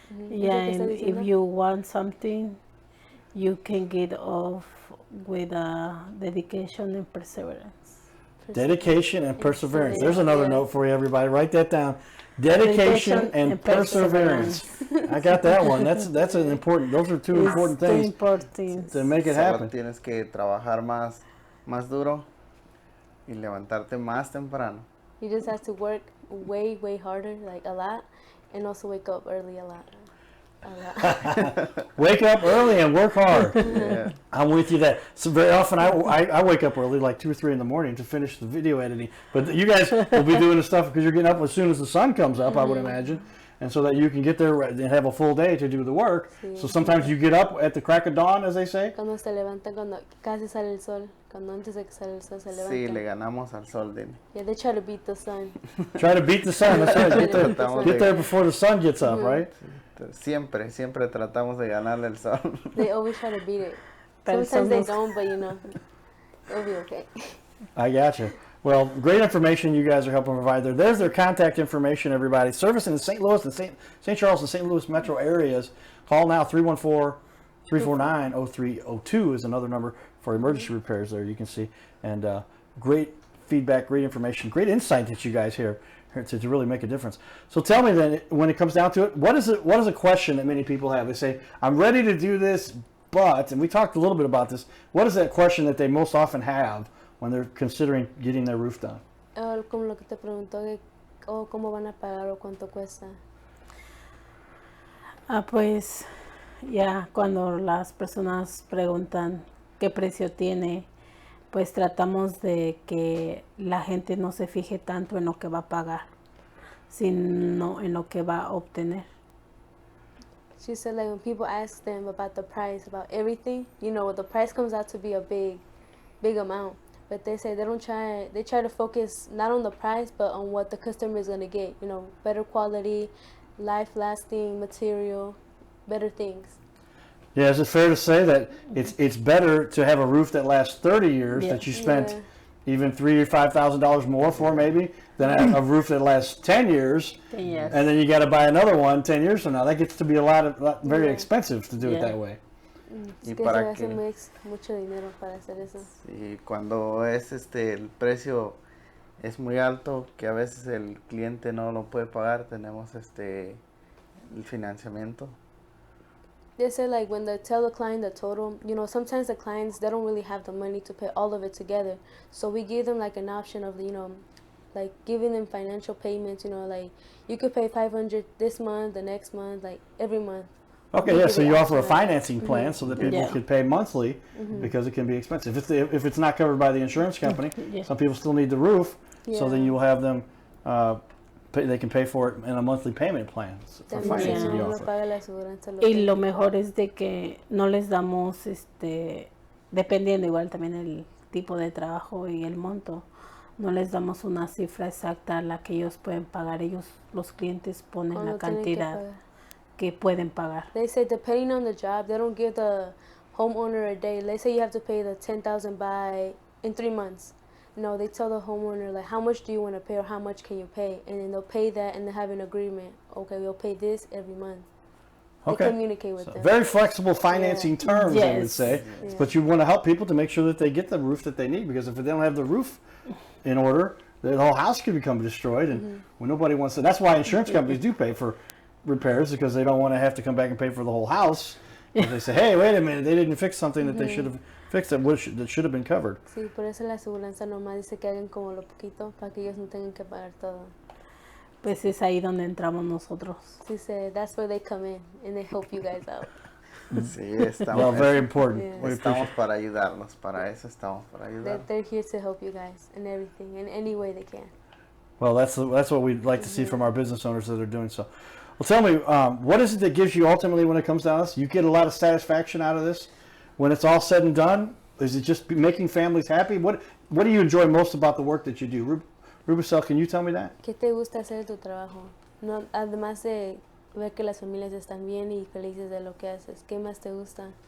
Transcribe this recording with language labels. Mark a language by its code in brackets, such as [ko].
[en] Yeah, and if you want something, you can get off with dedication and perseverance. Dedication and perseverance. There's another note for you, everybody. Write that down. Dedication and perseverance. I got that one. That's an important. Those are two important things to make it happen. [es] Tienes que trabajar más duro y levantarte más temprano. [en] You just have to work way harder, like a lot, and also wake up early a lot. Wake up early and work hard. Yeah. I'm with you that. So very often I wake up early, like 2 or 3 in the morning, to finish the video editing. But you guys will be doing the stuff because you're getting up as soon as the sun comes up, I would imagine. And so that you can get there and have a full day to do the work. Sí. So sometimes you get up at the crack of dawn, as they say. [es] Cuando se levanta, cuando casi sale el sol, cuando antes de que sale el sol se levanta. Sí, le ganamos al sol, Dini. [en] Yeah, they try to beat the sun. Try to beat the sun. That's right. Get there before the sun gets up, right? [es] Siempre tratamos de ganarle el sol. [en] They always try to beat it. Sometimes they don't, but it'll be okay. I gotcha. Well, great information you guys are helping provide there. There's their contact information, everybody. Service in the St. Louis and St. Charles and St. Louis metro areas. Call now, 314-349-0302 is another number for emergency repairs there, you can see. And great feedback, great information, great insight that you guys hear to really make a difference. So tell me then, when it comes down to it, what is a question that many people have? They say, I'm ready to do this, but, and we talked a little bit about this, what is that question that they most often have when they're considering getting their roof done? [es] Como lo que te preguntó de cómo van a pagar o cuánto cuesta. Pues ya cuando las personas preguntan qué precio tiene, pues tratamos de que la gente no se fije tanto en lo que va a pagar, sino en lo que va a obtener. [en] She said, like, when people ask them about the price, about everything, the price comes out to be a big amount. But they say they try to focus not on the price, but on what the customer is going to get. Better quality, life-lasting material, better things. Yeah, is it fair to say that it's better to have a roof that lasts 30 years that you spent even $3,000 or $5,000 more for maybe than a roof that lasts 10 years, and then you got to buy another one 10 years from now? That gets to be very expensive to do it that way. [es] Y para que mucho dinero para hacer eso. Y cuando es el precio es muy alto, que a veces el cliente no lo puede pagar, tenemos el financiamiento. [en] They say, like, when they tell the client the total, sometimes the clients, they don't really have the money to pay all of it together. So we give them like an option of, like giving them financial payments, like you could pay $500 this month, the next month, like every month. Okay, yeah, so you offer a financing plan so that people can pay monthly because it can be expensive. If it's not covered by the insurance company, some people still need the roof, so then you will have them, they can pay for it in a monthly payment plan for financing you offer. [es] Y lo mejor es de que no les damos, dependiendo igual también el tipo de trabajo y el monto, no les damos una cifra exacta a la que ellos pueden pagar. Los clientes ponen la cantidad que pueden pagar. [en] They say depending on the job, they don't give the homeowner a day. Let's say you have to pay the $10,000 in 3 months. No, they tell the homeowner, like, how much do you want to pay or how much can you pay? And then they'll pay that and they have an agreement. Okay, we'll pay this every month. They communicate with them. Very flexible financing terms, I would say. Yes. But you want to help people to make sure that they get the roof that they need, because if they don't have the roof in order, the whole house could become destroyed. And when nobody wants to, that's why insurance companies do pay for repairs, because they don't want to have to come back and pay for the whole house. If they say, hey, wait a minute, they didn't fix something that they should have fixed that should have been covered. [es] Sí, por eso la aseguranza nomás dice que hagan como lo poquito para que ellos no tengan que pagar todo. Pues es ahí donde entramos nosotros. [en] She said that's where they come in and they help you guys out. [es] Sí, [en] Well, [es] estamos, [en] very important. Yeah. We [es] estamos [en] appreciate. [es] para ayudarlos, para eso estamos, para [en] They're, [es] ayudar. [en] they're here to help you guys in everything, in any way they can. Well, that's what we'd like to see from our business owners that are doing so. Well, tell me, what is it that gives you ultimately when it comes down to this? You get a lot of satisfaction out of this when it's all said and done. Is it just making families happy? What do you enjoy most about the work that you do? Rubicel, can you tell me that? [es] ¿Qué te gusta hacer de tu trabajo? No, además de ver que las familias están bien y felices de lo que haces, ¿qué más te gusta?